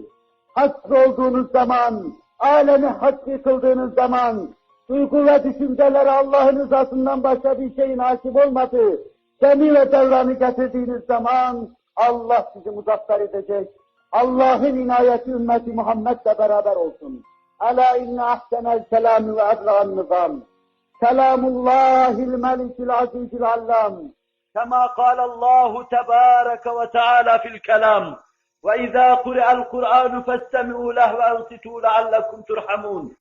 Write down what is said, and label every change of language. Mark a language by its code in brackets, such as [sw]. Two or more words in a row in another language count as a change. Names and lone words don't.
[tr] Haksız olduğunuz zaman, alemi hakkı kıldığınız zaman, duygu ve düşüncelere Allah'ın rızasından başka bir şeyin hakim olmadığı, cemi ve devranı getirdiğiniz zaman, Allah sizi muzaffer edecek. Allah'ın inayeti ümmeti Muhammed'le beraber olsun. [ar] ألا إن أحسن الكلام وأبلغ النظام. كلام الله الملك العزيز العلام. كما قال الله تبارك وتعالى في الكلام وإذا قرأ القرآن فاستمعوا له وأنصتوا لعلكم ترحمون